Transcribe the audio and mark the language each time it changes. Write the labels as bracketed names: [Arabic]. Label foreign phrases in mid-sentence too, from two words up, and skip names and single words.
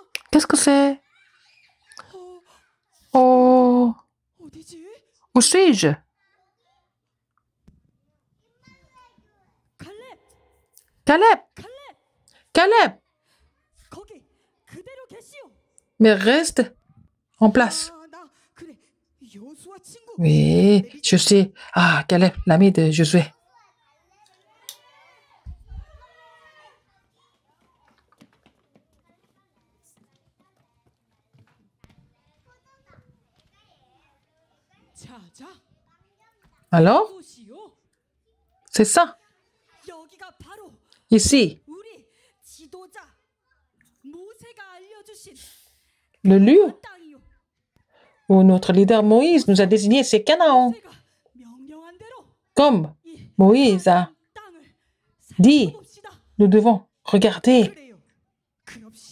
[French] Qu'est-ce que c'est? Oh, [Korean] 어디지? [French] où suis-je? [Korean] 갈렙, [French] Caleb! [Korean] 갈렙, [French] Caleb! [Korean] 거기 그대로 계시오. [French] Mais reste en place. [Korean] 나 그래 여수와 친구. [French] Oui, je sais. Ah, Caleb, l'ami de Josué. [Korean] 자자, [French] Alors, [Korean] 이곳이요. [French] c'est ça, [Korean] 여기가 바로 [French] ici, [Korean] 우리 지도자 모세가 알려주신 [French] le lieu [Korean] 땅이요. [French] où notre leader Moïse nous a désigné, c'est Canaan. [Korean] 모세가 명령한 대로 [French] Comme [Korean] 이 [French] Moïse a [Korean] 땅을 [French] dit, [Korean] 살펴봅시다. [French] nous devons regarder [Korean] 그래요. 그럽시다.